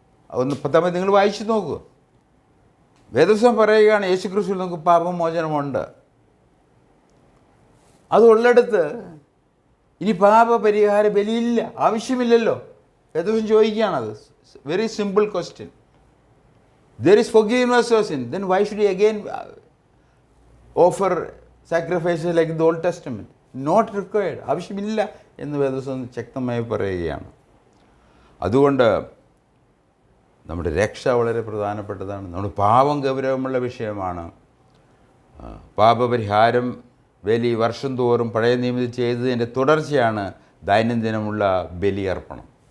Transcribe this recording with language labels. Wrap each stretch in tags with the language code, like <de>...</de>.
<ml>10-ാം അധ്യായം നിങ്ങൾ വായിച്ചു നോക്കുക. വേദപുസ്തകം പറയുകയാണ് യേശു ക്രിസ്തുവിൽ നമുക്ക് പാപമോചനമുണ്ട്. അത് ഉള്ളിടത്ത് ഇനി പാപപരിഹാര ബലിയില്ല, ആവശ്യമില്ലല്ലോ. വേദപുസ്തകം ചോദിക്കുകയാണത്.</ml> <en>Very simple question. There is forgiveness of sin. Then why should he again offer sacrifices like the Old Testament? Not required.</en> <ml>ആവശ്യമില്ല എന്ന് വേദപുസ്തകം ശക്തമായി പറയുകയാണ്. അതുകൊണ്ട് നമ്മുടെ രക്ഷ വളരെ പ്രധാനപ്പെട്ടതാണ്. നമ്മുടെ പാപം ഗൗരവമുള്ള വിഷയമാണ്. പാപപരിഹാരം ബലി വർഷം തോറും പഴയ നിയമത്തിൽ ചെയ്തതിൻ്റെ തുടർച്ചയാണ് ദൈനംദിനമുള്ള ബലിയർപ്പണം.</ml>